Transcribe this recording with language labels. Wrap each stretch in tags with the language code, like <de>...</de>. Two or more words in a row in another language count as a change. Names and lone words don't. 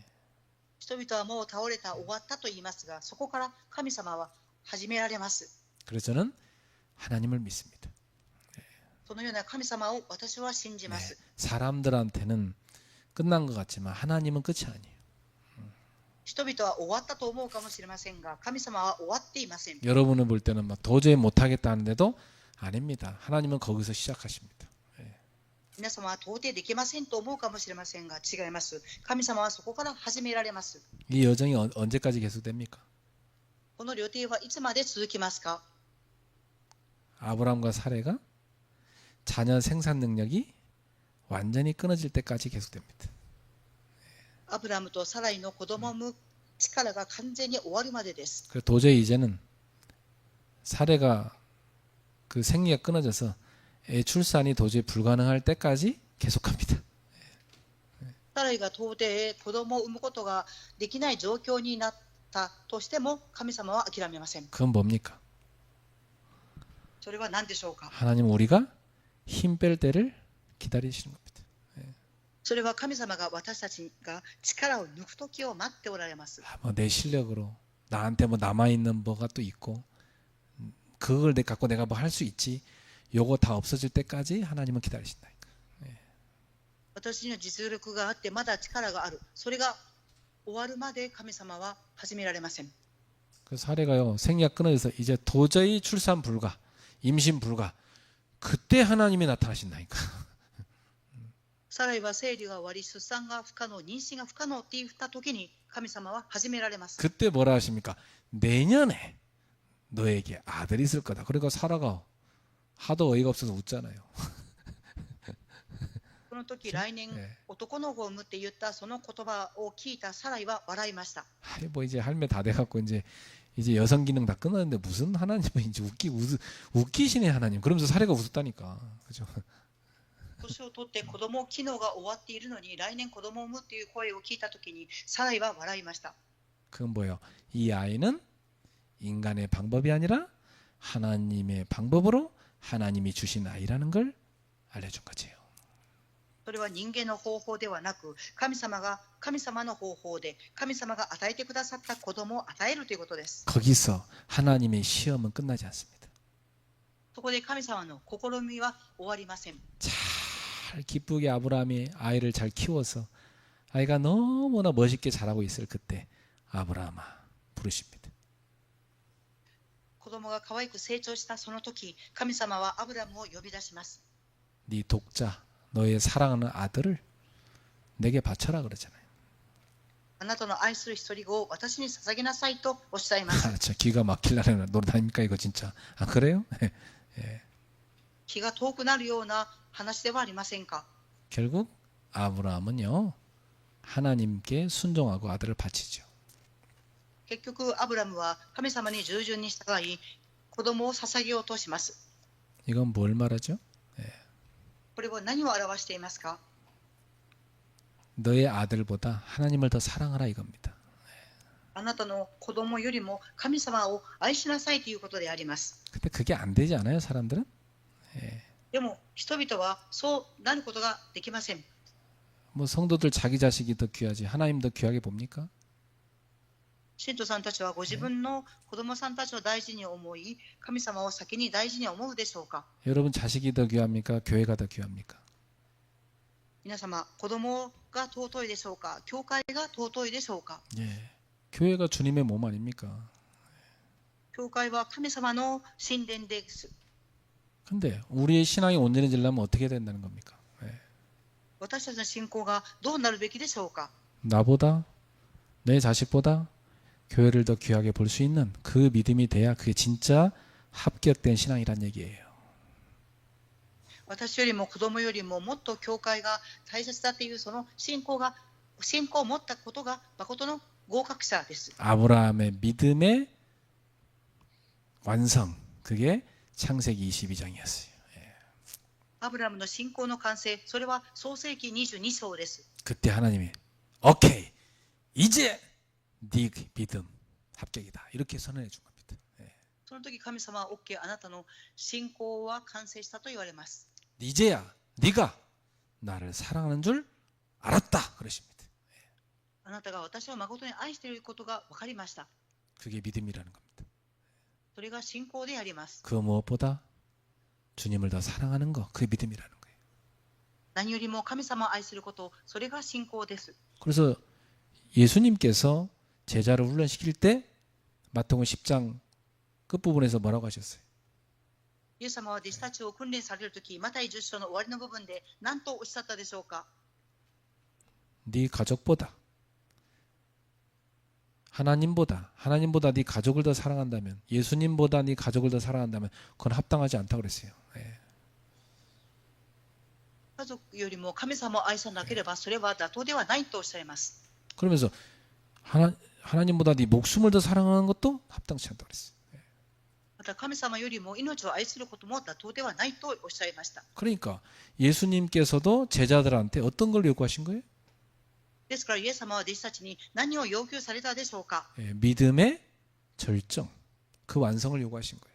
<ja>人々はもう倒れた、終わったと言いますが、そこから神様は始められます。</ja> <ko>그래서 저는 하나님을 믿습니다.</ko> <ja>そのような神様を私は信じます。</ja> <ko>네, 사람들한테는 끝난 것 같지만 하나님은 끝이 아니에요.</ko> <ja>人々は終わったと思うかもしれませんが、神様は終わっていません。</ja> <ko>여러분을 볼 때는 막 도저히 못하겠다 하는데도 아닙니다. 하나님은 거기서 시작하십니다.</ko> <ja>皆様は到底できませんと思うかもしれませんが、違います。神様はそこから始められます。</ja> <ko>이 여정이 언제까지 계속됩니까?</ko> <ja>この旅程はいつまで続きますか？</ja> <ko>아브라함과 사레가 자녀 생산 능력이 완전히 끊어질 때까지 계속됩니다.</ko> <ja>アブラムとサライの子供を産む力が完全に終わるまでです。</ja> <ko>그래서 도저히 이제는 사레가 그 생리가 끊어져서 애 출산이 도저히 불가능할 때까지 계속합니다.</ko> <ja>サライが到底子供を産むことができない状況になったとしても、神様は諦めません。</ja> <ko>그건 뭡니까?</ko> <ja>それは何でしょうか？</ja> <ko>하나님 우리가 힘 뺄 때를 기다리시는 겁니다.</ko> <ja>それは神様が私たちが力を抜く時を待っておられます。</ja> <ko>뭐 내 실력으로 나한테 뭐 남아있는 뭐가 또 있고 그걸 갖고 내가 뭐 할 수 있지 요거 다 없어질 때까지 하나님은 기다리신다니까.</ko> <ja>私には実力があってまだ力がある。それが終わるまで神様は始められません。</ja> <ko>그 사례가요 생리가 끊어져서 이제 도저히 출산 불가 임신 불가 그때 하나님이 나타나신다니까.</ko> <ja>サライは生理が終わり、出産が不可能、妊娠が不可能って言った時に神様は始められます。</ja> <ko>그때 뭐라 하십니까? 내년에 너에게 아들이 있을 거다. 그러니까 사라가 하도 어이가 없어서 웃잖아요.</ko> <ja>この時、来年男の子を産むって言ったその言葉を聞いたサライは笑いました。</ja> <ko>아이 뭐 이제 할매 다 돼갖고 이제 여성 기능 다 끊었는데 무슨 하나님은 이제 웃기시네 하나님. 그러면서 사례가 웃었다니까. 그죠?</ko> <ja>年を取って子供機能が終わっているのに来年子供を産むっていう声を聞いた時にサライは笑いました。</ja> <ko>그건 뭐예요? 이 아이는 인간의 방법이 아니라 하나님의 방법으로 하나님이 주신 아이라는 걸 알려준 거지요.</ko> <ja>それは人間の方法ではなく、神様の方法で神様が与えてくださった子供を与えるということです。</ja> <ko>거기서 하나님의 시험은 끝나지 않습니다.</ko> <ja>そこで神様の試みは終わりません。</ja> <ko>잘 기쁘게 아브라함이 아이를 잘 키워서 아이가 너무나 멋있게 자라고 있을 그때 아브라함아 부르십니다.</ko> <ja>子供が可愛く成長したその時、神様はアブラムを呼び出します。</ja> <ko>네 독자 너의 사랑하는 아들을 내게 바쳐라 그러잖아요.</ko> <ja>あなたの愛する一人子を私に捧げなさいとおっしゃいます。</ja> <ko>저 기가 막히려는 노릇 아닙니까 이거 진짜. 아 그래요? 예.</ko> <ja>気が遠くなるような話ではありませんか。</ja> <ko>결국 아브라함은요 하나님께 순종하고 아들을 바치죠.</ko> <ja>結局アブラムは神様に従順に従い子供を捧げようとします。</ja> <ko>이건 뭘 말하죠?</ko> <ja>これは何を表していますか。</ja> <ko>너의 아들보다 하나님을 더 사랑하라 이겁니다.</ko> <ja>あなたの子供よりも神様を愛しなさいということであります。</ja> <ko>근데 그게 안 되지 않아요 사람들은?</ko> <ja>でも人々はそうなることができません。</ja> <ko>뭐 성도들 자기 자식이 더 귀하지 하나님 더 귀하게 봅니까?</ko> <ja>信徒さんたちはご自分の子供さんたちを大事に思い、神様を先に大事に思うでしょうか。</ja> <ko>여러분 자식이 더 귀합니까? 교회가 더 귀합니까?</ko> <ja>皆様、子供が尊いでしょうか、教会が尊いでしょうか。</ja> <ko>예. 교회가 주님의 몸 아닙니까?</ko> <ja>教会は神様の神殿です。</ja> <ko>근데 우리의 신앙이 온전해지려면 어떻게 된다는 겁니까?</ko> <ja>私たちの信仰がどうなるべきでしょうか。</ja> <ko>나보다 내 자식보다 교회를 더 귀하게 볼 수 있는 그 믿음이 돼야 그게 진짜 합격된 신앙이란 얘기예요.</ko> <ja>私よりも子供よりももっと教会が大切だというその信仰が信仰を持ったことが誠の合格者です。</ja> <ko>아브라함의 믿음의 완성, 그게 창세기 22장이었어요.</ko> <ja>アブラムの信仰の完成、それは創世記22章です。</ja> <ko>그때 하나님이 오케이, 이제 네 믿음 합격이다, 이렇게 선언해 준 겁니다.</ko> <ja>その時神様は OK、 あなたの信仰は完成したと言われます。</ja> <ko>이제야 네가 나를 사랑하는 줄 알았다, 그러십니다.</ko> <ja>あなたが私を誠に愛していることが分かりました。</ja> <ko>그게 믿음이라는 겁니다.</ko> <ja>それが信仰であります。</ja> <ko>그 무엇보다 주님을 더 사랑하는 거, 그게 믿음이라는 거예요.</ko> <ja>何よりも神様を愛すること、それが信仰です。</ja> <ko>그래서 예수님께서 제자를 훈련시킬 때 마태복음 10장 끝부분에서 뭐라고 하셨어요?</ko> <ja>イエス様は弟子たちを訓練されるとき、マタイ10章の終わりの部分で何とおっしゃったでしょうか。</ja> <ko>네 가족보다 하나님보다 네 가족을 더 사랑한다면, 예수님보다 네 가족을 더 사랑한다면 그건 합당하지 않다고 그랬어요.</ko> <ja>家族よりも神様を愛さなければそれは妥当ではないとおっしゃいます。</ja> <ko>그러면서 하나님보다 네 목숨을 더 사랑하는 것도 합당치 않다고 그랬어요.</ko> <ja>また神様よりも命を愛することも妥当ではないとおっしゃいました。</ja> <ko>그러니까 예수님께서도 제자들한테 어떤 걸 요구하신 거예요?</ko> <ja>ですからイエス様は弟子たちに何を要求されたでしょうか。</ja> <ko>믿음의 절정, 그 완성을 요구하신 거예요.</ko>